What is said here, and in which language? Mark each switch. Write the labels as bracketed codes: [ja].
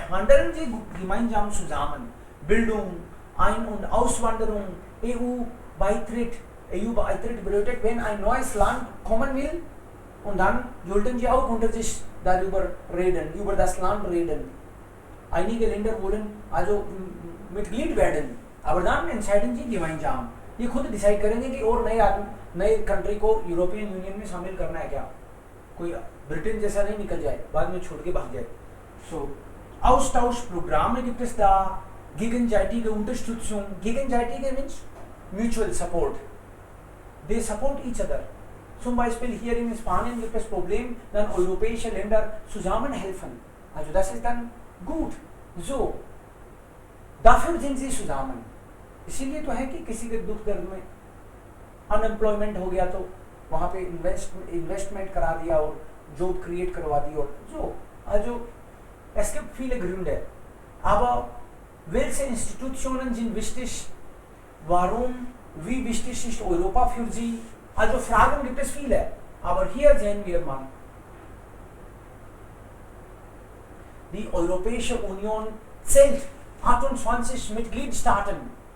[de] Handeln Sie gemeinsam zusammen. Bildung, Ein- und Auswanderung, EU-Beitritt. EU-Beitritt bedeutet, wenn ein neues Land kommen will, und dann sollten Sie auch unter sich darüber reden, über das Land reden. Einige Länder wollen also Mitglied werden, aber dann entscheiden Sie gemeinsam. [hi] ये खुद decide करेंगे कि और नए country को European union में शामिल करना है क्या. कोई ब्रिटेन जैसा नहीं निकल जाए, बाद में छोड़ के भाग जाए. [de] So, Austauschprogramme gibt es da, gegenseitige Unterstützung. [en] Gegenseitige means mutual support. They support each other. [de] Zum Beispiel hier in Spanien gibt es Problem, dann europäische Länder zusammenhelfen. Also das ist dann gut. So, dafür sind sie zusammen. [hi] इसीलिए तो है कि किसी के दुख दर्द में unemployment हो गया तो वहाँ पे इन्वेस्टमेंट करा दिया और जॉब क्रिएट करवा दी और [de] also es gibt viele Gründe. Aber welche Institutionen sind wichtig? Warum? Wie wichtig ist Europa für sie? Also Fragen gibt es viele. Aber hier sehen wir mal. Die Europäische Union zählt 28 Mitgliedstaaten.